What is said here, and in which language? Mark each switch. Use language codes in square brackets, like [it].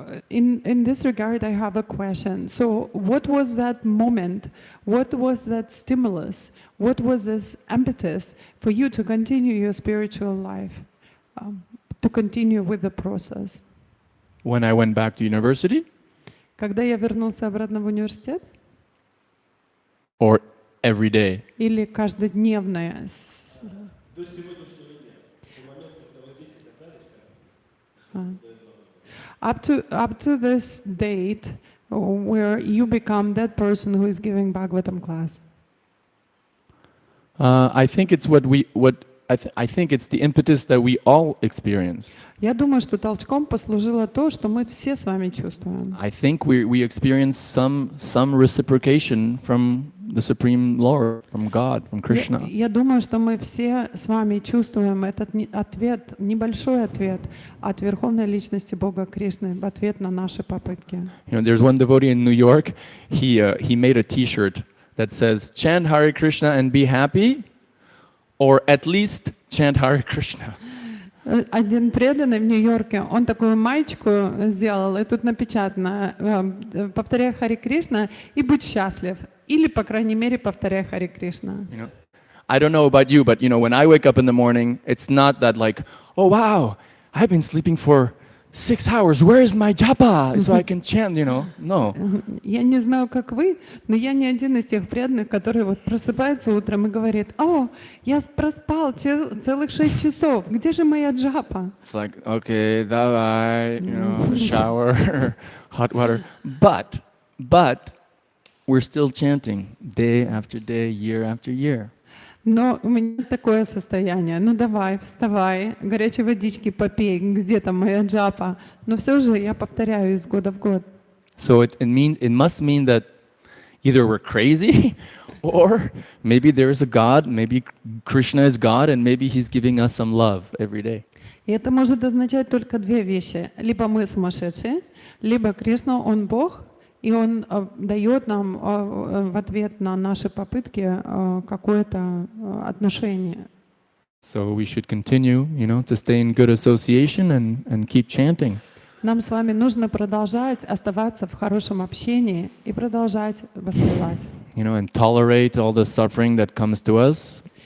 [en] In this regard, I have a question. So, what was that moment? What was that stimulus? What was this impetus for you to continue your spiritual life, to continue with the process? When I went back to university, [ru] Когда я вернулся обратно в университет? [en] or every day? [ru] Или каждодневное? До сегодняшнего дня, до момента, когда вы здесь оказались, [en] Up to this date, where you become that person who is giving Bhagavatam class. I think it's I think it's the impetus that we all experience. [ru] Я думаю, что толчком послужило то, что мы все с вами чувствуем. [en] I think we experience some reciprocation from the Supreme Lord, from God, from Krishna. [ru] Я думаю, что мы все с вами чувствуем этот ответ, небольшой ответ от Верховной Личности Бога Кришны в ответ на наши попытки. [en] You know, there's one devotee in New York. He made a T-shirt that says "Chant Hare Krishna and be happy," or at least chant Hare Krishna. [ru] Один преданный в Нью-Йорке, он такую маечку сделал, и тут напечатано «Повторяй Харе Кришна и будь счастлив». Или, по крайней мере, повторяй Харе Кришна. [en] You know, I don't know about you, but when I wake up in the morning, it's not that like, oh wow, I've been sleeping for 6 hours. Where is my japa so I can chant? No. [ru] Я не знаю, как вы, но я не один из тех преданных, который вот просыпается утром и говорит: «О, я проспал целых 6 часов. Где же моя джапа?» [en] It's like, okay, давай, shower, hot water. But we're still chanting day after day, year after year. [ru] Но у меня такое состояние. Ну давай, вставай, горячей водички попей, где там моя джапа? Но все же я повторяю из года в год. [en] So it must mean that either we're crazy or maybe there is a God, maybe Krishna is God, and maybe he's giving us some love every day. [ru] И это может означать только две вещи. Либо мы сумасшедшие, либо Кришна, Он Бог, и Он дает нам в ответ на наши попытки какое-то отношение. [en] So we should continue, to stay in good association and keep chanting. [ru] Нам с вами нужно продолжать оставаться в хорошем общении и продолжать воспевать. [en] And tolerate all the suffering that comes to us.